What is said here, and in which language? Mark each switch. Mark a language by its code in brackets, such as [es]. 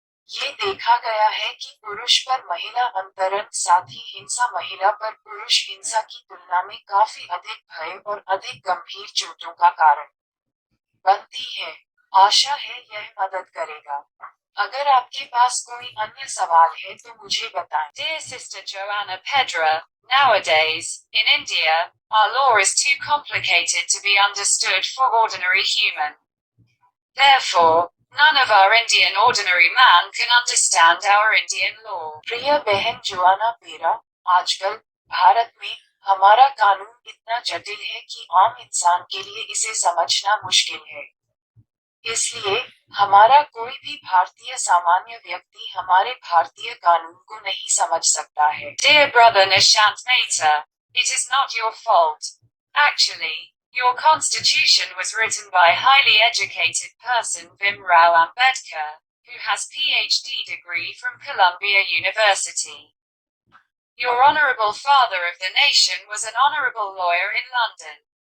[hi] ये देखा गया है कि पुरुष पर महिला अंतरण साथ ही हिंसा महिला पर पुरुष हिंसा की तुलना में काफी अधिक भय और अधिक गंभीर चोटों का कारण बनती है। आशा है यह मदद करेगा। अगर आपके पास कोई अन्य सवाल है तो मुझे बताएं। [en] Dear Sister Joanna Pedra, nowadays, in India, our law is too complicated to be understood for ordinary human. Therefore, none of our Indian ordinary man can understand our Indian law. [hi] प्रिय बहन जोआना पेरा, आजकल भारत में हमारा कानून इतना जटिल है कि आम इंसान के लिए इसे समझना मुश्किल है। इसलिए हमारा कोई भी भारतीय सामान्य व्यक्ति हमारे भारतीय कानून को नहीं समझ सकता है। [en] Dear brother Nishant Mehta, it is not your fault. Actually, your constitution was written by a highly educated person Bhim Rao Ambedkar, who has PhD degree from Columbia University. Your honorable father of the nation was an honorable lawyer in London.